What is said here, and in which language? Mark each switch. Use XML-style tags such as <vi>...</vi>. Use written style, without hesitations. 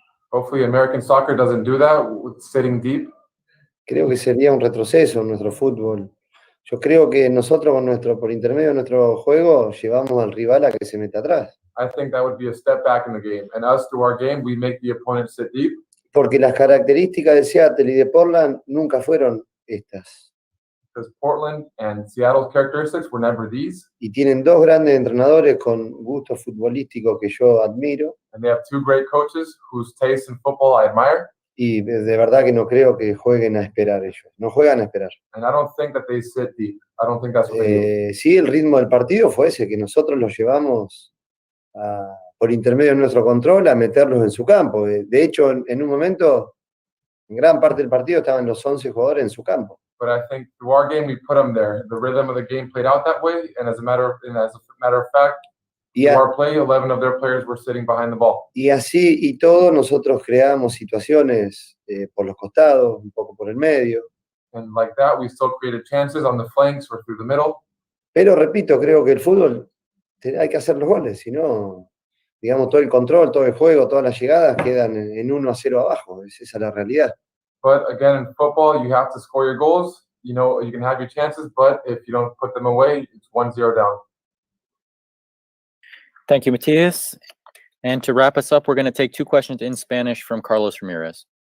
<en>Hopefully American soccer doesn't do that, with sitting deep.</en> <es>Creo que sería un retroceso en nuestro fútbol. Yo creo que nosotros por intermedio de nuestro juego llevamos al rival a que se meta atrás.</es> <en>I think that would be a step back in the game. And us, through our game, we make the opponent sit deep.</en> <es>Porque las características de Seattle y de Portland nunca fueron estas.</es> <en>Because Portland and Seattle's characteristics were never these.</en> <es>Y tienen dos grandes entrenadores con gusto futbolístico que yo admiro.</es> <en>And they have two great coaches whose taste in football I admire.</en> <es>Y de verdad que no creo que jueguen a esperar ellos. No juegan a esperar.</es> <en>And I don't think that they sit deep. I don't think that's what they do.</en> <es>Sí, el ritmo del partido fue ese, que nosotros los llevamos por intermedio de nuestro control a meterlos en su campo. De hecho, en un momento, en gran parte del partido estaban los 11 jugadores en su campo.</es> <en>But I think through our game, we put them there. The rhythm of the game played out that way. And as a matter of fact, through our play, 11 of their players were sitting behind the ball.</en> <es>Y así y todo, nosotros creamos situaciones por los costados, un poco por el medio.</es> <en>And like that, we still created chances on the flanks or through the middle.</en> <es>Pero repito, creo que el fútbol hay que hacer los goles, si no, digamos, todo el control, todo el juego, todas las llegadas quedan en 1-0 abajo. Esa es la realidad.</es> <en>But again, in football, you have to score your goals. You know, you can have your chances, but if you don't put them away, it's 1-0 down. Thank you, Matias. And to wrap us up, we're going to take two questions in Spanish from Carlos Ramirez.</en>